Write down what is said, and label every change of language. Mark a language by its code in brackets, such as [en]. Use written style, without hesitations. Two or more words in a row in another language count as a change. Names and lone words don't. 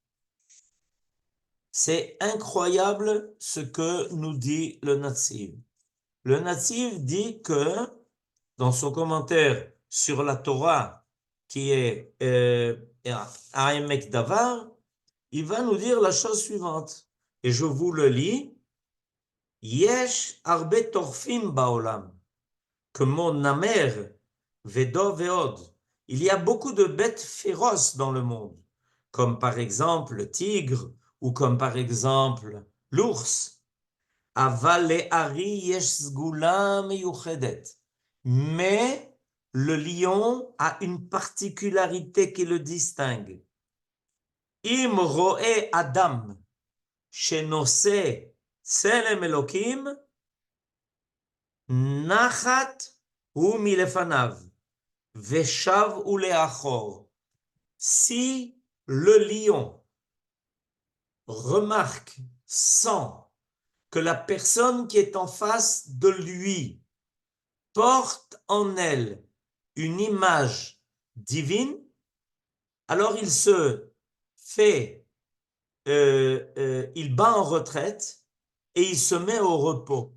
[fr] C'est incroyable ce que nous dit le Natziv. Le Natziv dit que, dans son commentaire sur la Torah, qui est Ha'emek Davar, il va nous dire la chose suivante. Et je vous le lis. [he] יש הרבה טורפים בעולם, כמו נמר ודוב ועוד. [fr] Il y a beaucoup de bêtes féroces dans le monde, comme par exemple le tigre ou comme par exemple l'ours. [he] אבל לארי יש סגולה מיוחדת. [fr] Mais le lion a une particularité qui le distingue. [he] אם רואה אדם שנושא צלם אלוקים, נחת הוא מלפניו, ושב הוא לאחור. [fr] Si le lion remarque, sent que la personne qui est en face de lui porte en elle une image divine, alors il se fait, il bat en retraite et il se met au repos.